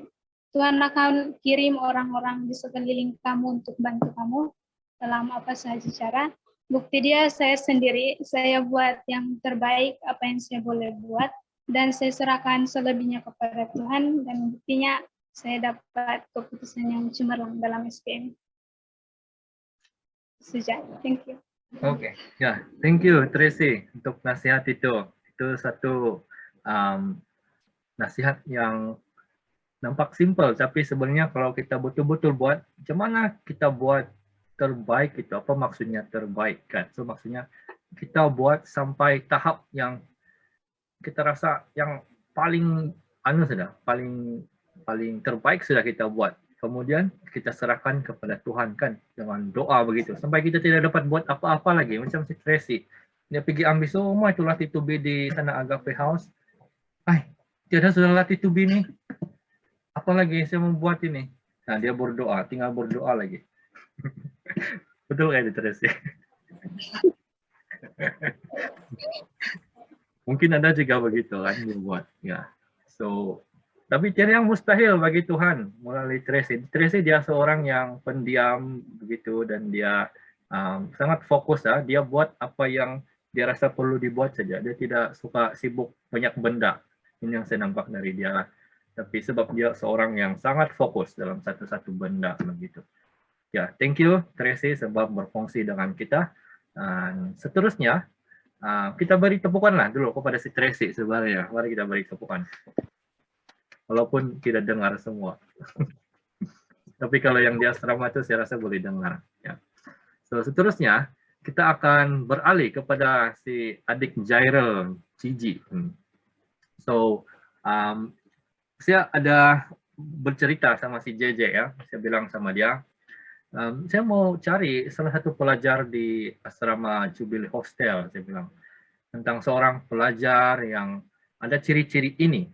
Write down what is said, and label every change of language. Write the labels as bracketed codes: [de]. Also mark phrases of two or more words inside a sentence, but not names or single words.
[ms] Tuhan akan kirim orang-orang di sekeliling kamu untuk bantu kamu dalam apa saja cara. Bukti dia saya sendiri, saya buat yang terbaik apa yang saya boleh buat, dan saya serahkan selebihnya kepada Tuhan, dan buktinya saya dapat keputusan yang cemerlang dalam SPM. Sejak, [en] thank you. [ms] Oke, ya, [en] thank you [ms] Tracy untuk nasihat itu. Itu satu nasihat yang nampak simple, tapi sebenarnya kalau kita betul-betul buat, macam mana kita buat terbaik itu? Apa maksudnya terbaik kan? So maksudnya kita buat sampai tahap yang kita rasa yang paling sudah, paling terbaik sudah kita buat. Kemudian kita serahkan kepada Tuhan kan dengan doa begitu. Sampai kita tidak dapat buat apa-apa lagi, macam si Tracy. Dia pergi ambil semua itu latih tubi di sana Agape House. Tiada sudah latih tubi nih. Apalagi saya membuat ini. Nah, dia berdoa, tinggal berdoa lagi. Betul kayak Tracy. Mungkin Anda juga begitu kan membuat. Ya. So, tapi tiada yang mustahil bagi Tuhan melalui Tracy. Tracy dia seorang yang pendiam begitu dan dia sangat fokus ya. Dia buat apa yang dia rasa perlu dibuat saja. Dia tidak suka sibuk banyak benda. Ini yang saya nampak dari dia. Tapi sebab dia seorang yang sangat fokus dalam satu-satu benda begitu. Ya, [en] thank you [ms] Tracy sebab berfungsi dengan kita. Dan seterusnya kita beri tepukanlah dulu kepada si Tracy sebenarnya. Mari kita beri tepukan. Walaupun tidak dengar semua. Tapi kalau yang di asrama itu saya rasa boleh dengar. Ya. So, seterusnya kita akan beralih kepada si adik Jairel Cici. So, saya ada bercerita sama si JJ ya. Saya bilang sama dia, saya mau cari salah satu pelajar di asrama Jubilee Hostel. Saya bilang tentang seorang pelajar yang ada ciri-ciri ini.